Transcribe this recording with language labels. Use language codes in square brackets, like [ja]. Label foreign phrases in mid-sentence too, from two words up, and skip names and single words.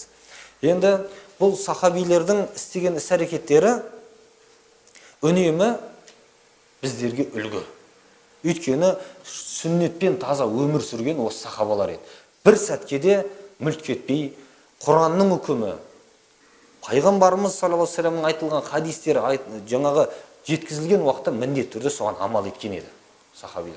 [kk] Енді бұл сахабилердің істеген іс-әрекеттері үнемі біздерге үлгі. Өйткені сүннетпен таза өмір сүрген осы сахабалар еді. Бір сәтке де мүлт кетпей, Құранның үкімі, пайғамбарымыз [ar] صلى الله عليه وسلم [kk] айтылған хадистері жаңағы жеткізілген уақытта міндетті түрде соған амал еткен еді сахабилер.